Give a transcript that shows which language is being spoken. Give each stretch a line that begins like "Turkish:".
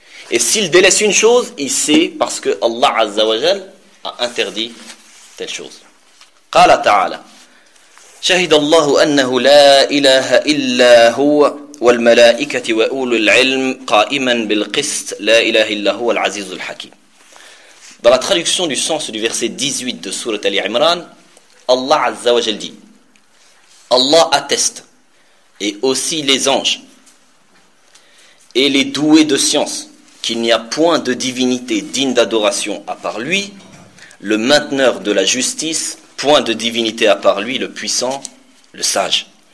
French: Et s'il délaisse une chose, il sait parce que Allah Azza wa Jal a interdit telle chose.
Arabic: Qala ta'ala. شهد الله أنه لا إله إلا هو والملائكة وأولو العلم قائما بالقسط لا إله إلا هو العزيز الحكيم.
French: Dans la traduction du sens du verset 18 de sourate Ali Imran, Allah Azza wa Jal dit, Allah atteste, et aussi les anges et les doués de science, qu'il n'y a point de divinité digne d'adoration à part lui, le mainteneur de la justice, point de divinité à part lui, le puissant, le sage.